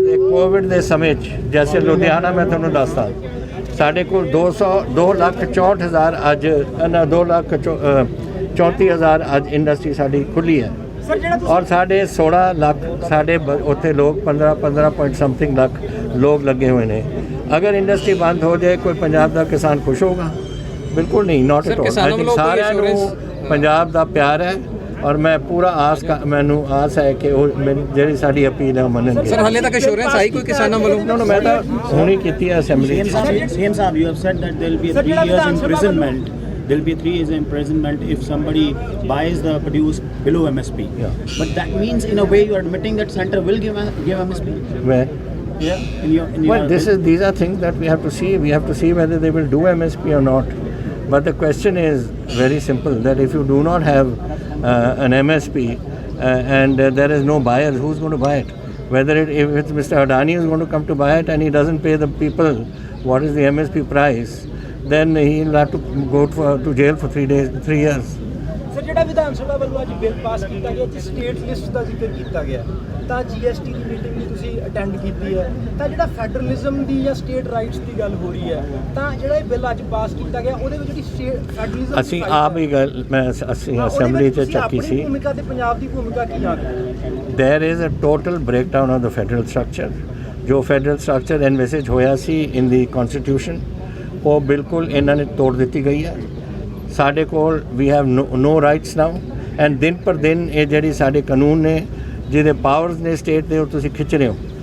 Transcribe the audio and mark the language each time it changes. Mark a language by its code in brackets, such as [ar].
[pa] Covid ਦੇ ਸਮੇਂ 'ਚ ਜੈਸੇ ਲੁਧਿਆਣਾ ਮੈਂ ਤੁਹਾਨੂੰ ਦੱਸਦਾ ਸਾਡੇ ਕੋਲ 2,64,000 ਅੱਜ 2,34,000 ਅੱਜ ਇੰਡਸਟਰੀ ਸਾਡੀ ਖੁੱਲੀ ਹੈ ਔਰ ਸਾਡੇ 16 ਲੱਖ ਸਾਡੇ ਉੱਥੇ ਲੋਕ 15 [en] point something [pa] ਲੱਖ ਲੋਕ ਲੱਗੇ ਹੋਏ ਨੇ ਅਗਰ ਇੰਡਸਟਰੀ ਬੰਦ ਹੋ ਜਾਏ ਕੋਈ ਪੰਜਾਬ ਦਾ ਕਿਸਾਨ ਖੁਸ਼ ਹੋਗਾ? ਬਿਲਕੁਲ ਨਹੀਂ, ਨਾਟ [en] Sir, at all. [pa] ਕਿਸਾਨਾਂ ਵੱਲੋਂ ਕੋਈ ਸਾਰਿਆਂ ਨੂੰ [en] assurance- [pa] ਪੰਜਾਬ ਦਾ ਪਿਆਰ ਹੈ ਔਰ ਮੈਂ ਪੂਰਾ ਮੈਨੂੰ ਆਸ ਹੈ ਕਿ ਉਹ ਜਿਹੜੀ ਸਾਡੀ ਅਪੀਲ ਹੈ ਉਹ ਮੰਨਣਗੇ। ਸਰ ਹਾਲੇ ਤੱਕ ਅਸ਼ੋਰੈਂਸ ਆਈ ਕੋਈ ਕਿਸਾਨਾਂ ਵੱਲੋਂ? ਨਾ ਮੈਂ ਤਾਂ ਹੁਣੀ ਕੀਤੀ ਹੈ ਅਸੈਂਬਲੀ 'ਚ। [en] CM Saab, you have said that there will be a 3 years imprisonment. There will be 3 years imprisonment if somebody buys the produce below MSP. Yeah. But that means, in a way, you are admitting that center will give MSP. Where? Yeah. In your Well, these are things that we have to see. We have to see whether they will do MSP or not. But the question is very simple, that if you do not have an MSP and there is no buyer, who's going to buy it? If it's Mr. Adani who's going to come to buy it and he doesn't pay the people what is the MSP price, then he'll have to go to jail for 3 years. [pa] Sir ਜਿਹੜਾ ਵਿਧਾਨ ਸਭਾ ਵੱਲੋਂ ਅੱਜ bill pass ਕੀਤਾ ਗਿਆ ਜਿਸ state list ਦਾ ਜ਼ਿਕਰ ਕੀਤਾ ਗਿਆ ਤਾਂ GST ਦੀ ਮੀਟਿੰਗ ਵੀ ਤੁਸੀਂ ਅਟੈਂਡ ਕੀਤੀ ਹੈ ਤਾਂ ਜਿਹੜਾ ਫੈਡਰਲਿਜ਼ਮ ਦੀ ਜਾਂ ਸਟੇਟ ਰਾਈਟਸ ਦੀ ਗੱਲ ਹੋ ਰਹੀ ਹੈ ਤਾਂ ਜਿਹੜਾ ਇਹ ਬਿੱਲ ਅੱਜ ਪਾਸ ਕੀਤਾ ਗਿਆ ਉਹਦੇ ਵਿੱਚ ਜਿਹੜੀ ਫੈਡਰਲਿਜ਼ਮ ਅਸੀਂ ਆਪ ਹੀ ਗੱਲ ਅਸੀਂ ਅਸੈਂਬਲੀ 'ਚ ਚੱਕੀ ਸੀ। ਭੂਮਿਕਾ ਤੇ ਪੰਜਾਬ ਦੀ ਭੂਮਿਕਾ ਕੀ ਆ? [en] There is a total breakdown of the federal structure. [pa] ਜੋ [en] federal structure envisage [pa] ਹੋਇਆ ਸੀ [en] in the constitution [pa] ਉਹ ਬਿਲਕੁਲ ਇਹਨਾਂ ਨੇ ਤੋੜ ਦਿੱਤੀ ਗਈ ਹੈ। ਸਾਡੇ ਕੋਲ we [en] have no rights now and [pa] ਦਿਨ ਪਰ ਦਿਨ ਇਹ ਜਿਹੜੀ ਸਾਡੇ ਕਾਨੂੰਨ ਨੇ ਜਿਹਦੇ ਪਾਵਰਸ ਨੇ ਸਟੇਟ ਦੇ ਉਹ ਤੁਸੀਂ ਖਿੱਚ ਰਹੇ ਹੋ।